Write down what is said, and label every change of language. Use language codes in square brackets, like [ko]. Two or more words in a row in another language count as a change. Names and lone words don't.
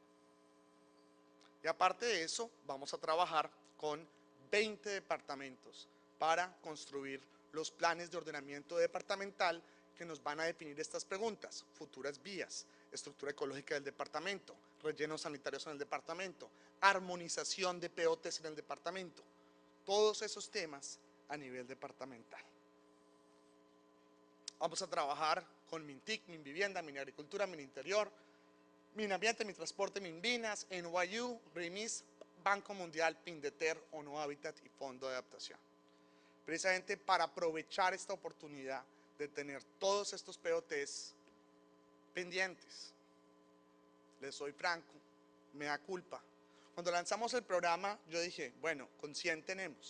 [es] Y aparte de eso, vamos a trabajar con 20 departamentos para construir los planes de ordenamiento departamental que nos van a definir estas preguntas: futuras vías, estructura ecológica del departamento, rellenos sanitarios en el departamento, armonización de POTs en el departamento, todos esos temas a nivel departamental. Vamos a trabajar con MINTIC, MINVivienda, MINAgricultura, MINInterior, MINAmbiente, MINTransporte, MINVINAS, NYU, RIMIS, Banco Mundial, PINDETER, ONU Habitat y Fondo de Adaptación. Precisamente para aprovechar esta oportunidad de tener todos estos POTs pendientes. Les soy franco, me da culpa. Cuando lanzamos el programa, yo dije, bueno, con 100 tenemos.